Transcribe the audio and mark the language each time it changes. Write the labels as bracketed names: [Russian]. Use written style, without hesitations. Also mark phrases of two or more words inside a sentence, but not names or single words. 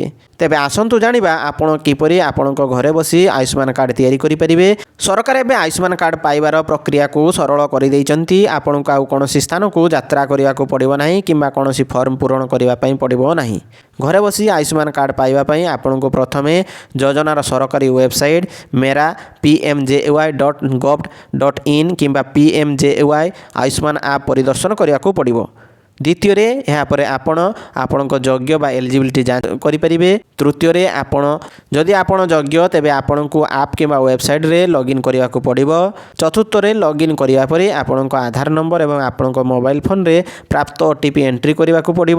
[Odia] ତେବେ ଆସନ୍ତୁ ଜାଣିବା ଆପଣ କିପରି ଆପଣଙ୍କ ଘରେ ବସି ଆୟୁଷ୍ମାନ କାର୍ଡ଼ ତିଆରି କରିପାରିବେ। ସରକାର ଏବେ ଆୟୁଷ୍ମାନ କାର୍ଡ଼ ପାଇବାର ପ୍ରକ୍ରିୟାକୁ ସରଳ କରିଦେଇଛନ୍ତି। ଆପଣଙ୍କୁ ଆଉ କୌଣସି ସ୍ଥାନକୁ ଯାତ୍ରା କରିବାକୁ ପଡ଼ିବ ନାହିଁ କିମ୍ବା କୌଣସି ଫର୍ମ ପୂରଣ କରିବା ପାଇଁ ପଡ଼ିବ ନାହିଁ। ଘରେ ବସି ଆୟୁଷ୍ମାନ କାର୍ଡ଼ ପାଇବା ପାଇଁ ଆପଣଙ୍କୁ ପ୍ରଥମେ ଯୋଜନାର ସରକାରୀ ୱେବସାଇଟ୍ mera.pmjay.gov.in କିମ୍ବା PMJY ଆୟୁଷ୍ମାନ ଆପ୍ ପରିଦର୍ଶନ କରିବାକୁ ପଡ଼ିବ। ଦ୍ୱିତୀୟରେ, ଏହାପରେ ଆପଣ ଆପଣଙ୍କ ଯୋଗ୍ୟ ବା ଏଲିଜିବିଲିଟି ଯାଞ୍ଚ କରିପାରିବେ। ତୃତୀୟରେ, ଯଦି ଆପଣ ଯୋଗ୍ୟ ତେବେ ଆପଣଙ୍କୁ ଆପ୍ କିମ୍ବା ୱେବସାଇଟ୍ରେ ଲଗ୍ଇନ୍ କରିବାକୁ ପଡ଼ିବ। ଚତୁର୍ଥରେ, ଲଗ୍ଇନ୍ କରିବା ପରେ ଆପଣଙ୍କ ଆଧାର ନମ୍ବର ଏବଂ ଆପଣଙ୍କ ମୋବାଇଲ ଫୋନ୍ରେ ପ୍ରାପ୍ତ OTP ଏଣ୍ଟ୍ରି କରିବାକୁ ପଡ଼ିବ।